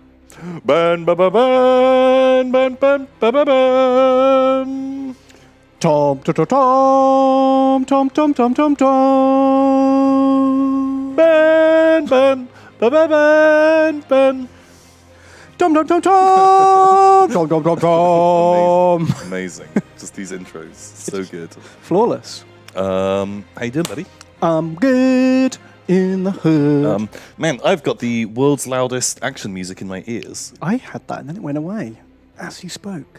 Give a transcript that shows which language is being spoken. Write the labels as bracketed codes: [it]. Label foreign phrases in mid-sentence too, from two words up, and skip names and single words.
[en] Burn, ba ba burn, burn, burn, ba ba burn. Tom, tom, tom, tom, tom, tom, tom, tom. Burn, burn, ba ba burn, burn. Tom, tom, tom, tom, tom, tom, tom, tom. Amazing. Just these intros. So good. Flawless. How you doing, buddy? I'm good in the hood. Man, I've got the world's loudest action music in my ears. I had that and then it went away as you spoke.